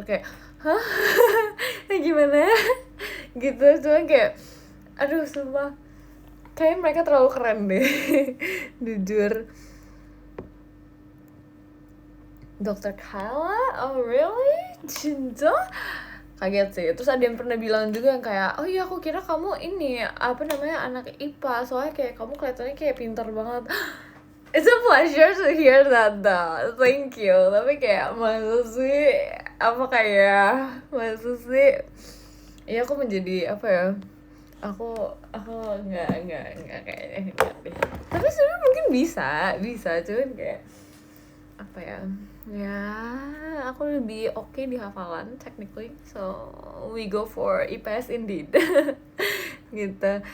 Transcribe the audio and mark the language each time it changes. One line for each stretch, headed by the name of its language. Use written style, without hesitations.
Indonesian: Kayak, hah? Gimana? Gitu, cuma kayak, aduh sumpah, kayaknya mereka terlalu keren deh. Jujur. Dr. Kyla?
English: Oh really?
Indonesian: Cinta? kaget sih. Terus ada yang pernah bilang juga yang kayak, oh iya aku kira kamu ini apa namanya anak IPA, soalnya kayak kamu kelihatannya kayak pintar banget.
English: It's a pleasure to hear that though, thank you.
Indonesian: Tapi kayak masa sih, apa kayak masa sih, ya aku menjadi apa ya, aku nggak kayaknya enggak deh. Tapi sebenarnya mungkin bisa cuman kayak apa ya, ya aku lebih oke di hafalan
English: technically, so we go for IPS indeed.
Indonesian: Gitu.